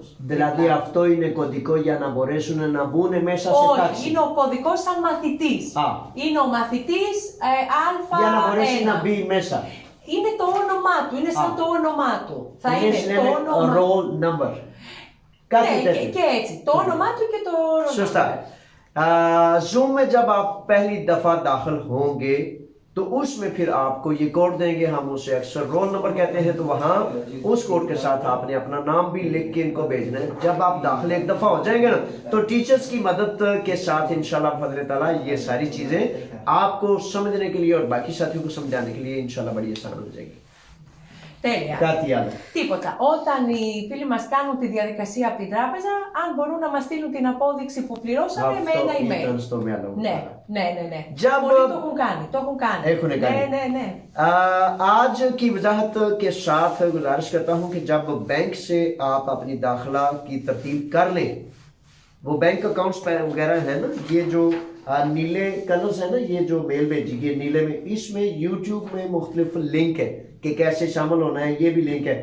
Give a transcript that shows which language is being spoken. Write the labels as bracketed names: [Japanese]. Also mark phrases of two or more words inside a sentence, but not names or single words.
[Greek] Δηλαδή αυτό είναι κωδικό για να μπορέσουν να μπουν μέσα σε τάξη? Όχι, είναι ο κωδικός σαν μαθητής. Είναι ο μαθητής Α1. Για να μπορέσει να μπει μέσα. Είναι το όνομά του, είναι σαν το όνομά του. Θα είναι το όνομα. [English] Roll number. [Greek] Κάτι τέτοιο. Και έτσι, το όνομά του και το [English] roll number. [Greek] सस्ता। [Urdu] Zoom میں جب آپ پہلی دفعہ داخل ہوں گے تو اس میں پھر آپ کو یہ کوڈ دیں گے، ہم اسے اکثر [English] roll number [Urdu] کہتے ہیں، تو وہاں اس کوڈ کے ساتھ آپ نے اپنا نام بھی لکھ کے ان کو بھیجنا ہے. جب آپ داخل ایک دفعہ ہو جائیں گے نا، تو ٹیچرز کی مدد کے ساتھ [Arabic] إن شاء الله فضل تعالى [Urdu] یہ ساری چیزیں آپ کو سمجھنے کے لیے اور باقی ساتھیوں کو سمجھانے کے لیے [Arabic] إن شاء الله [Urdu] بڑی آسان ہو جائے گی. [Greek] Τέλεια. Κάτι άλλο? Τίποτα. Όταν οι φίλοι μας κάνουν τη διαδικασία από την τράπεζα, αν μπορούν να μας στείλουν την απόδειξη που πληρώσαμε με ένα email. Αυτό στο μυαλό μου. Ναι. [Urdu] जब [Greek] Πολλοί το έχουν κάνει. έχουν κάνει. Ναι. [Urdu] آج کی وضاحت کے ساتھ گزارش کرتا ہوں کہ جب بینک سے آپ اپنی داخلہ کی ترتیب کر لیں، وہ [English] bank accounts [Urdu] وغیرہ ہے نا، یہ جو نیلے کلرز ہے نا، یہ جو میل بھیجی گئی نیلے میں، اس میں یوٹیوب میں مختلف لنک ہے کہ کیسے شامل ہونا ہے، یہ بھی لنک ہے.